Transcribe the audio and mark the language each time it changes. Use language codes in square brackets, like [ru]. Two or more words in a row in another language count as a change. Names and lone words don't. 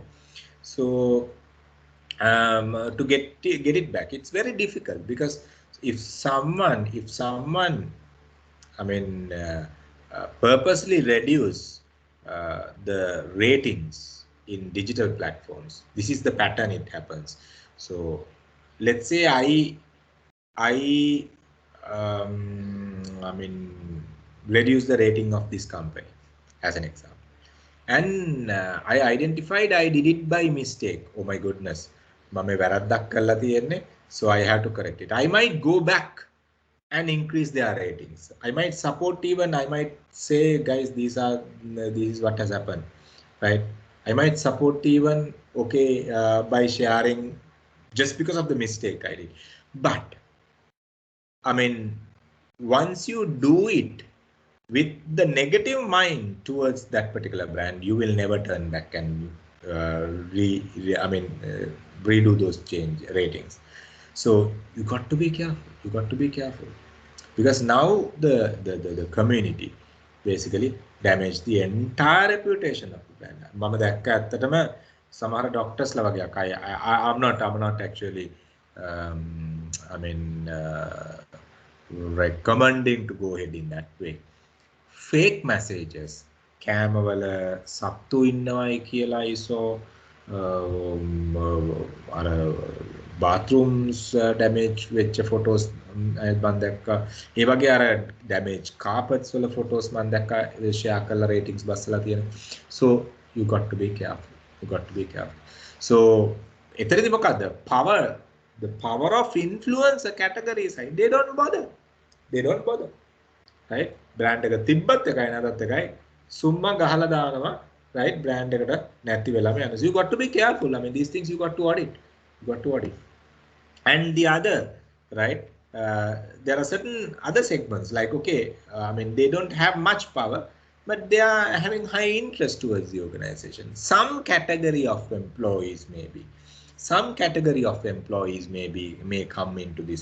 [en] So to get it back, it's very difficult, because if someone I mean purposely reduce the ratings in digital platforms, this is the pattern it happens. So let's say I mean reduce the rating of this company as an example, and I identified I did it by mistake. Oh my goodness, [si] මම වැරද්දක් කරලා තියෙන්නේ, [en] so I have to correct it. I might go back and increase their ratings. I might support, even I might say, guys, this is what has happened, right? I might support even, okay, by sharing, just because of the mistake I did. But I mean, once you do it with the negative mind towards that particular brand, you will never turn back and redo those change ratings. So you got to be careful. You got to be careful, because now the community basically damage the entire reputation of the brand. [si] මම දැක්ක ඇත්තටම සමහර doctors ලා වගේ [en] I'm not actually I mean recommending to go ahead in that way. Fake messages, [si] කෑමවල සත්තු ඉන්නවයි කියලා ISO අර [en] bathrooms damage [si] වෙච්ච photos මම දැක්කා. ඒ වගේ අර [en] damage carpets [si] වල photos මම දැක්කා share කරලා ratings බස්සලා තියෙන. [en] So you got to be careful. You got to be careful. [si] So එතනදී මොකද්ද? [en] The power of influencer categories, they don't bother. [si] Right? Brand එක තිබ්බත් එකයි නැතත් එකයි, සුම්මා ගහලා දානවා, right? Brand එකට නැති වෙලාම යනවා. [en] So you got to be careful. I mean, these things you got to audit. And the other, right? There are certain other segments, like, okay, I mean, they don't have much power, but they are having high interest towards the organization. Some category of employees may come into this.